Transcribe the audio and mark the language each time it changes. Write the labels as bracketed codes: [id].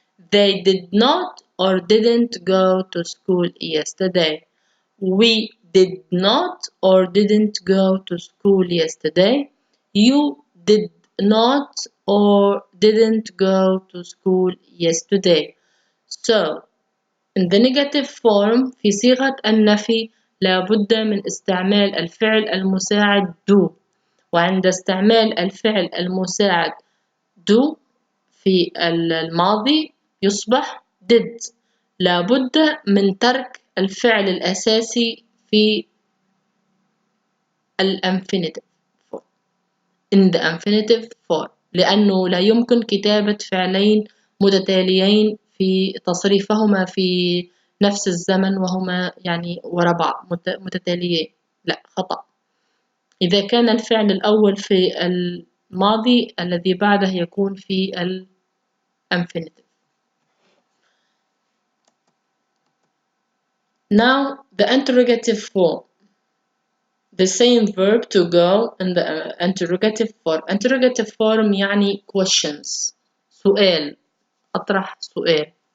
[en] They did not or didn't go to school yesterday. We did not or didn't go to school yesterday. You did not or didn't go to school yesterday. So, in the negative form [ar] في صيغة النفي لابد من استعمال الفعل المساعد do. وعند استعمال الفعل المساعد do في الماضي يصبح did. لابد من ترك الفعل الأساسي في [en] infinitive form. In the infinitive form [ar] لأنه لا يمكن كتابة فعلين متتاليين في تصريفهما في نفس الزمن وهما يعني وراء بعض متتاليين، لا خطأ. إذا كان الفعل الأول في الماضي الذي بعده يكون في الانفينيتيف. [en] Now the interrogative form. The same verb to go in the interrogative form. Interrogative form [ar] يعني [en] questions. [ar] سؤال. أطرح سؤال.